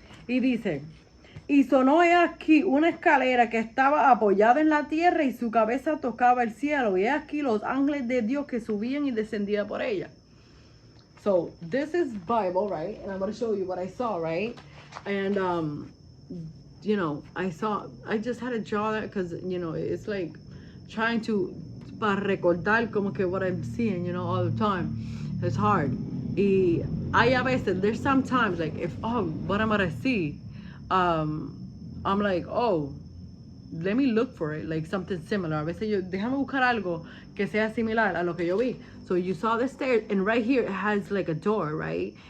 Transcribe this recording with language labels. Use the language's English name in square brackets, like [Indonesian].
[Spanish] Y dice, y sonó he aquí una escalera que estaba apoyada en la tierra y su cabeza tocaba el cielo. Y he aquí los ángeles de Dios que subían y descendían por ella. [English] So, this is Bible, right? And I'm going to show you what I saw, right? And, you know, I just had to draw that because, you know, it's like trying to, [Spanish] para recordar como que [English] what I'm seeing, you know, all the time. It's hard. [Spanish] Y hay a veces, [English] there's sometimes, like, what am I going to see? I'm like, oh, let me look for it, like something similar. [Spanish] A veces déjame buscar algo que sea similar a lo que yo vi. [English] So you saw the stairs, and right here it has like a door, right?